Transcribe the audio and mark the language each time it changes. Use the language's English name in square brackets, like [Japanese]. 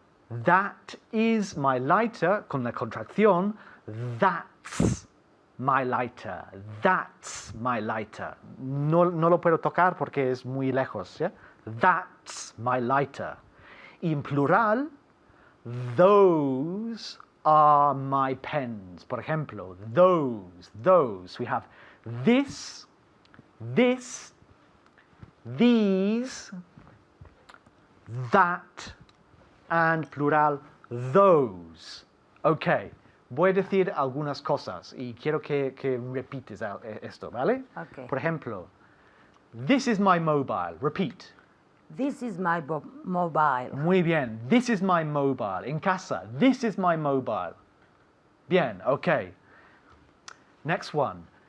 [English] That is my lighter, [Spanish] con la contracción, [English] that's my lighter, that's my lighter. [Spanish] No lo puedo tocar porque es muy lejos, ¿ya? [English] That's my lighter. [Spanish] Y en plural, [English] those are my pens. [Spanish] Por ejemplo, [English] those. We have this, these, that, and plural, those. [Spanish] Ok, voy a decir algunas cosas y quiero que repites esto, ¿vale? [English] Okay. [Spanish] Por ejemplo, [English] this is my mobile. Repeat. This is my mobile. [Spanish] Muy bien. [English] This is my mobile. [Spanish] En casa. [English] This is my mobile. [Spanish] Bien. [English] Okay. Next one.